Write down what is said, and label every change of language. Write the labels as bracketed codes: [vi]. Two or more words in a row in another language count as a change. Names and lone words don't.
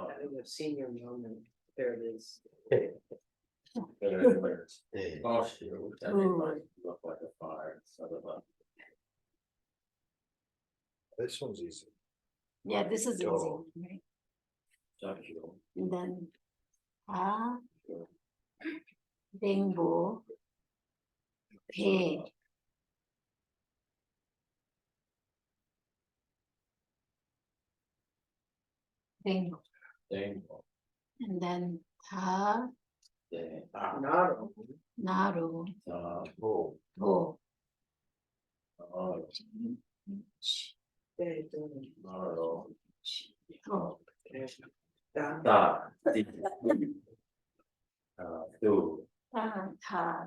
[en] I think a senior moment, there it is. D. oh, shoot, that might look like a fire, son of a. This one's easy. Yeah, this is easy, Do. right? Thank you. And then ta, dingbo, pe. Dingbo. Dang. And then ta, Dang. Not. naru, Oh, bo. Oh, no. Oh, Da. Da. Di. Do. ta, ta,